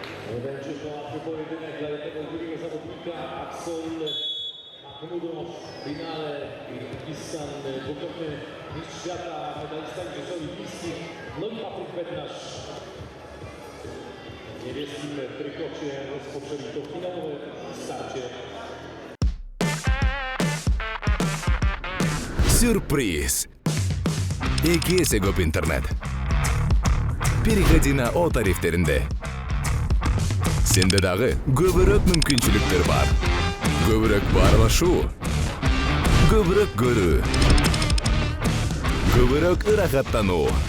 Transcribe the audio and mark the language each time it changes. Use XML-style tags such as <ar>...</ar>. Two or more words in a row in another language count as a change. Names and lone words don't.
<pl>Będzie to łatwy pojedynek dla jednego i drugiego zawodnika. Axel Mahmudow w finale, Kirgistan, dwukrotny mistrz świata, medalista Igrzysk Olimpijskich, no i Patryk Bednarz w niebieskim trykocie rozpoczęli to finałowe starcie.</pl> <ky>Сюрприз! Экесе көп интернет.</ky> <ru>Переходи на О тарифтеринде.</ru> <ky>Сенде дагы көбүрөөк мүмкүнчүлүктөр бар. Көбүрөөк баарлашуу, көбүрөөк көрүү, көбүрөөк ырахаттануу.</ky>